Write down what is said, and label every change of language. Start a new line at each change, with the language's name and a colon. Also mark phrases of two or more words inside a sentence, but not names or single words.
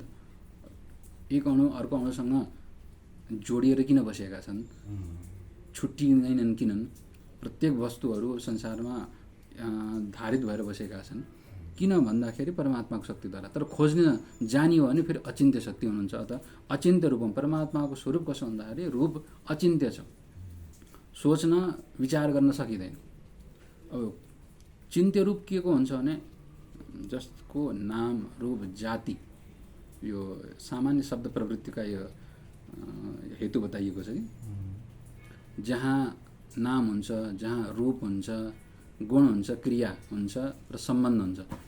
Nepali: एक अणु अर्को अणुसँग जोडिएर किन बसेका छन्, छुट्टिँदैनन् किनन्? प्रत्येक वस्तुहरू संसारमा धारित भएर बसेका छन् किन भन्दाखेरि परमात्माको शक्तिद्वारा। तर खोज्न जानियो भने फेरि अचिन्त्य शक्ति हुनुहुन्छ।
Sanskrit: अत अचिन्त्य रूपम,
Nepali: परमात्माको स्वरूप कसो भन्दाखेरि रूप अचिन्त्य छ, सोच्न विचार गर्न सकिँदैन। अब चिन्त्य रूप के को हुन्छ भने जसको नाम रूप जाति, यो सामान्य शब्द प्रवृत्तिका यो हेतु बताइएको छ कि जहाँ नाम हुन्छ, जहाँ रूप हुन्छ, गुण हुन्छ, क्रिया हुन्छ र सम्बन्ध हुन्छ।